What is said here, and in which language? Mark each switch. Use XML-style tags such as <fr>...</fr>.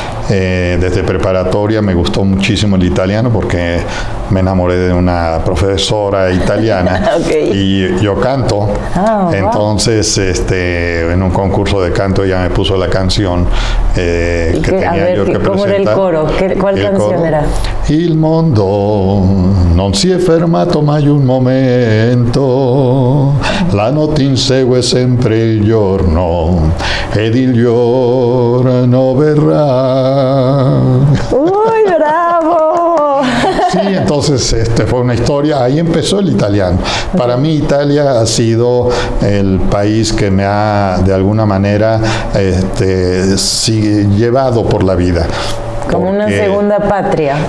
<es>desde preparatoria me gustó muchísimo el italiano porque me enamoré de una profesora italiana. Okay. Y yo canto. Entonces, en un concurso de canto ella me puso la canción que tenía yo que presentar. ¿Cómo era el coro? ¿Cuál canción era?</es> <it>Il mondo non si è fermato mai un momento, la notte insegue sempre il giorno ed il giorno verrà.</it> <es>¡Uy, bravo! Sí, entonces fue una historia, ahí empezó el italiano. Para mí Italia ha sido el país que me ha de alguna manera llevado por la vida. Como una segunda patria.</es>